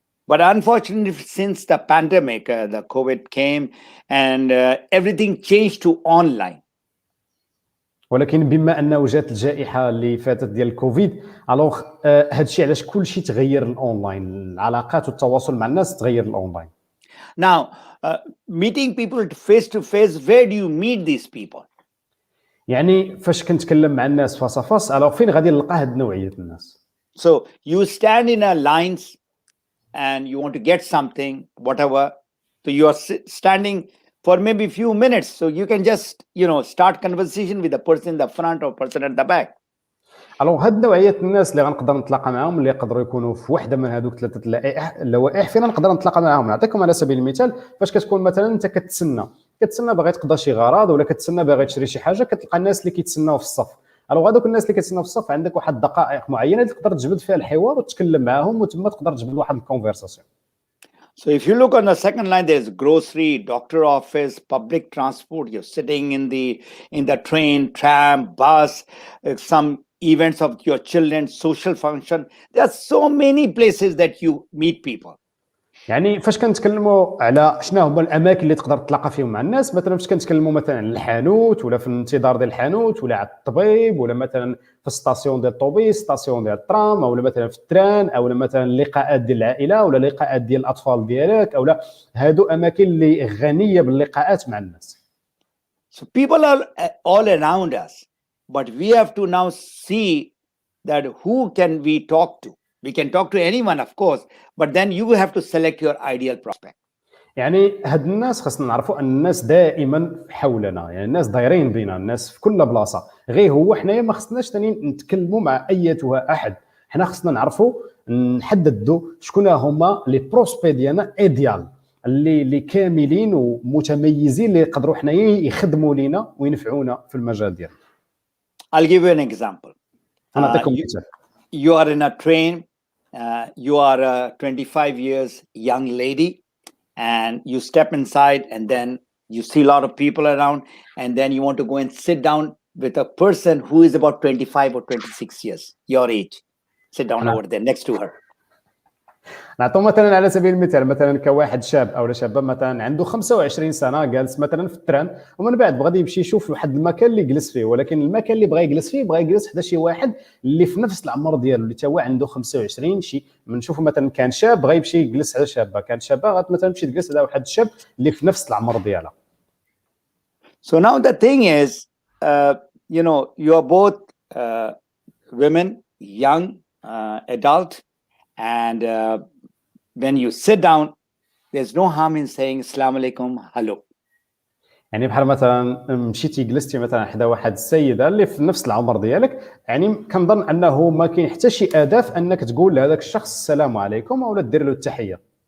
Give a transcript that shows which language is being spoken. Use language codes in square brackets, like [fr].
[en] But unfortunately, since the pandemic, the COVID came and everything changed to online. [ar] ولكن بما انه جات الجائحه اللي فاتت ديال الكوفيد، الوغ هذا الشيء علاش كلشي تغير الاونلاين، العلاقات والتواصل مع الناس تغير الاونلاين. [en] Now, meeting people face to face, where do you meet these people? [ar] يعني فاش كنتكلم مع الناس فاس الوغ فين غادي نلقى هاد نوعيه الناس؟ [en] So you stand in a lines and you want to get something, whatever. So you are standing for maybe a few minutes. So you can just, start conversation with the person in the front or person at the back. [ar] الوغ هاد نوعيه الناس اللي غنقدر نتلاقى معاهم اللي يقدروا يكونوا في وحده من هذوك ثلاثه اللوائح فين نقدر نتلاقى معاهم. نعطيكم على سبيل المثال، فاش كتكون مثلا انت كتسنى باغي تقضى شي غرض ولا كتسنى باغي تشري شي حاجه، كتلقى الناس اللي كيتسناو في الصف. الوغ هذوك الناس اللي كيتسناو في الصف عندك واحد الدقائق معينه اللي تقدر تجبد فيها الحوار وتتكلم معاهم وتما تقدر تجبد واحد الكونفرساسيون. [en] So if you look on the second line, there's grocery, doctor office, public transport. You're sitting in the train, tram, bus, some events of your children, social function. There are so many places that you meet people. [ar] يعني فاش كنتكلموا على شنو هما الاماكن اللي تقدر تلاقى فيهم مع الناس، مثلا فاش كنتكلموا مثلا على الحانوت ولا في الانتظار ديال الحانوت ولا على الطبيب ولا مثلا في ستاسيون ديال الطوبيس، ستاسيون ديال الترام، او مثلا في التران، او مثلا اللقاءات ديال العائله ولا لقاءات ديال الاطفال ديالك، او هادو اماكن اللي غنيه باللقاءات مع الناس. [en] So people are all around us, but we have to now see that who can we talk to. We can talk to anyone, of course, but then you have to select your ideal prospect. [ar] يعني هاد الناس خصنا نعرفوا ان الناس دائما حولنا، يعني الناس دايرين بينا، الناس في كل بلاصه، غير هو حنايا ما خصناش ثاني نتكلموا مع ايتها احد، حنا خصنا نعرفوا نحددوا شكون هما لي بروسبي ديالنا ايديال، اللي كاملين ومتميزين اللي يقدروا حنايا يخدموا لينا وينفعونا في المجال ديالنا. [en] I'll give you an example. [ar] نعطيكم مثال. [en] You are in a train. You are a 25 years young lady, and you step inside, and then you see a lot of people around, and then you want to go and sit down with a person who is about 25 or 26 years, your age. Sit down over there next to her. [ar] نعطوا مثلا على سبيل المثال مثلا كواحد شاب او شابه مثلا عنده 25 سنه جالس مثلا في التران، ومن بعد بغى يمشي يشوف واحد المكان اللي يجلس فيه، ولكن المكان اللي بغى يجلس فيه بغى يجلس حدا شي واحد اللي في نفس العمر ديالو اللي تا هو عنده 25. شي بنشوفوا مثلا كان شاب بغى يمشي يجلس على شابه، كان شابه مثلا تمشي تجلس على واحد الشاب اللي في نفس العمر ديالها. [en] So now the thing is, you are both women, young, adult, and when you sit down, there's no harm in saying [ar] Assalamu alaikum, [en] hello. [ar] يعني بحال مثلا مشيتي جلستي مثلا حدا واحد السيده اللي في نفس العمر ديالك، يعني كنظن انه ما كاين حتى شي اداف انك تقول لهذاك الشخص السلام عليكم او دير له التحيه.